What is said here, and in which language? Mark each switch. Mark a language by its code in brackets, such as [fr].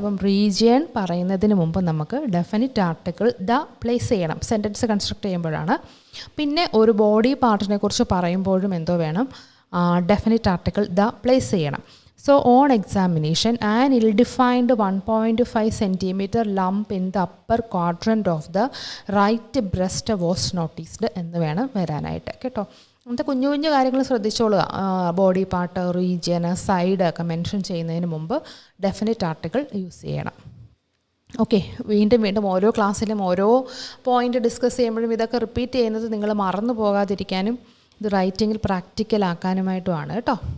[ml] അപ്പം റീജിയൻ പറയുന്നതിന് മുമ്പ് നമുക്ക് ഡെഫിനിറ്റ് ആർട്ടിക്കിൾ ദ പ്ലേസ് ചെയ്യണം, സെൻറ്റൻസ് കൺസ്ട്രക്ട് ചെയ്യുമ്പോഴാണ്. പിന്നെ ഒരു ബോഡി പാർട്ടിനെ കുറിച്ച് പറയുമ്പോഴും എന്തോ വേണം, ഡെഫിനിറ്റ് ആർട്ടിക്കിൾ ദ പ്ലേസ് ചെയ്യണം. [en] So on examination, an ill-defined 1.5 centimeter lump in the upper quadrant of the right breast was noticed [ml] എന്ന് വേണം വരാനായിട്ട് കേട്ടോ. അങ്ങനത്തെ കുഞ്ഞു കുഞ്ഞു കാര്യങ്ങൾ ശ്രദ്ധിച്ചോളുക. ബോഡി പാർട്ട്, റീജിയന്, സൈഡ് ഒക്കെ മെൻഷൻ ചെയ്യുന്നതിന് മുമ്പ് ഡെഫിനിറ്റ് ആർട്ടിക്കിൾ യൂസ് ചെയ്യണം. ഓക്കെ, വീണ്ടും വീണ്ടും ഓരോ ക്ലാസ്സിലും ഓരോ പോയിൻ്റ് ഡിസ്കസ് ചെയ്യുമ്പോഴും ഇതൊക്കെ റിപ്പീറ്റ് ചെയ്യുന്നത് നിങ്ങൾ മറന്നു പോകാതിരിക്കാനും ഇത് റൈറ്റിങ്ങിൽ പ്രാക്ടിക്കലാക്കാനുമായിട്ടുമാണ് കേട്ടോ.